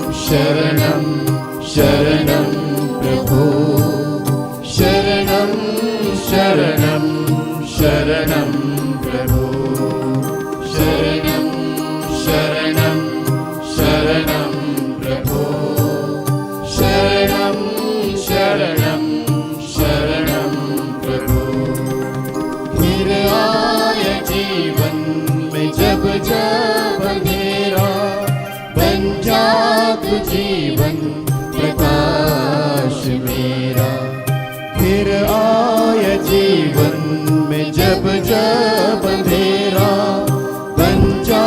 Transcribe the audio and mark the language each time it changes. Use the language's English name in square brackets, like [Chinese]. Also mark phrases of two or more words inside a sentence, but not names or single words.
[Sanskrit] शरणं शरणं प्रभो शरणं शरणं शरणं प्रभो शरणं शरणं शरणं प्रभो शरणं शरणं शरणं प्रभु फिर [Hindi] आए जीवन में जब जब अंधेरा बन जा तू जीवन प्रकाश मेरा फिर आए जीवन में जब जब अंधेरा बन जा